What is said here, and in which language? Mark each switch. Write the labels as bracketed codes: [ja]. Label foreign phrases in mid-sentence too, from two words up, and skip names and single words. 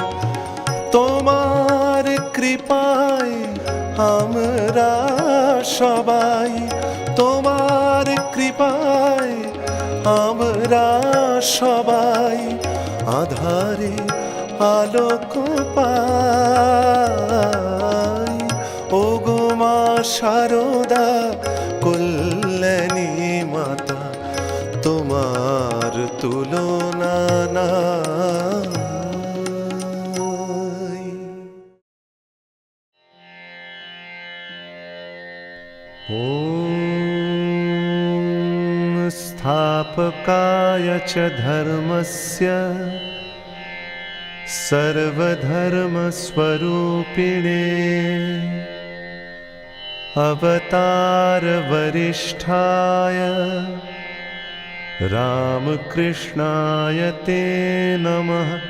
[bn] তোমার কৃপায় আমরা সবাই, তোমার কৃপায় আমরা সবাই আধারে আলোক পাই। ও গো মা শারদা কল্যাণী মাতা, তোমার তুলনা নাই। [sa] ॐ स्थापकाय च धर्मस्य सर्वधर्मस्वरूपिणे अवतारवरिष्ठाय रामकृष्णाय ते नमः।